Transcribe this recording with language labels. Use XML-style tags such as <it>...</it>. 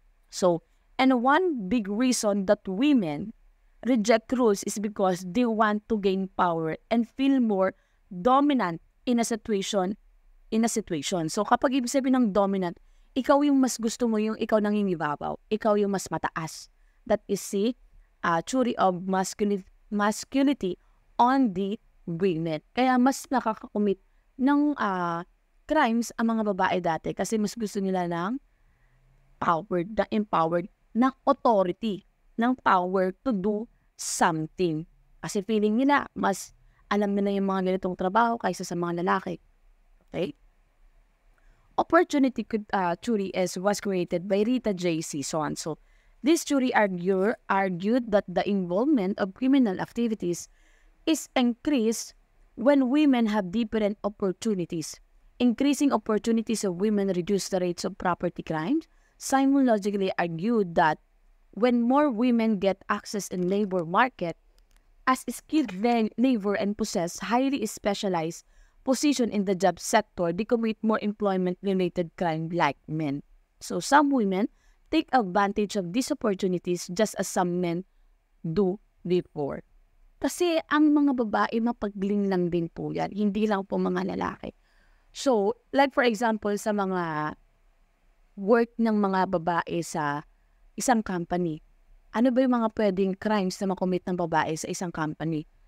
<en>So, and one big reason that women reject rules is because they want to gain power and feel more dominant in a situation.</en> <tl>So, kapag ibig sabihin ng dominant, ikaw yung mas gusto mo yung ikaw nangingibabaw. Ikaw yung mas mataas.</tl> <en>That is the theory of masculinity on the women.</en> <tl>Kaya mas nakakakumit ng crimes ang mga babae dati kasi mas gusto nila ng</tl> <en>empowered ng authority, ng power to do something.</en> <tl>Kasi feeling nila, mas alam nila yung mga ganitong trabaho kaysa sa mga lalaki.</tl> <en>Okay? Opportunity theory was created by Rita J.C. So this theory argued that the involvement of criminal activities is increased when women have different opportunities. Increasing opportunities of women reduce the rates of property crimes. Simon logically argued that when more women get access in labor market as skilled labor and possess highly specialized position in the job sector, they commit more employment-related crime like men. So some women take advantage of these opportunities just as some men do before.</en> <tl>Kasi ang mga babae mapagling lang din po yan, hindi lang po mga lalaki. So,</tl> <en>like for example,</en> <tl>sa mga work ng mga babae sa isang company, ano ba yung mga pwedeng crimes na makomit ng babae sa isang company?</tl>